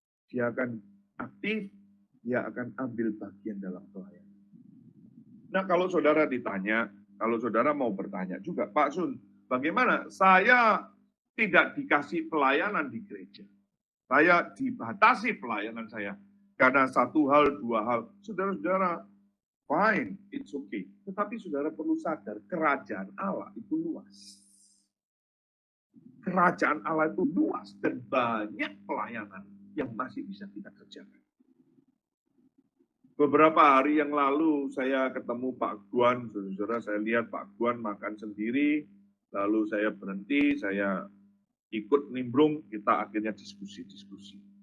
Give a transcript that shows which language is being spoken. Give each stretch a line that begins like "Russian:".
Indonesian: Dia akan aktif, dia akan ambil bagian dalam pelayanan. Nah, kalau saudara ditanya, kalau saudara mau bertanya juga, Pak Sun, bagaimana saya tidak dikasih pelayanan di gereja? Saya dibatasi pelayanan saya karena satu hal, dua hal. Saudara-saudara,
English: fine, it's okay.
Indonesian: Tetapi saudara perlu sadar, kerajaan Allah itu luas. Kerajaan Allah itu luas dan banyak pelayanan yang masih bisa kita kerjakan. Beberapa hari yang lalu saya ketemu Pak Guan, saudara, saya lihat Pak Guan makan sendiri, lalu saya berhenti, saya ikut nimbrung, kita akhirnya diskusi-diskusi.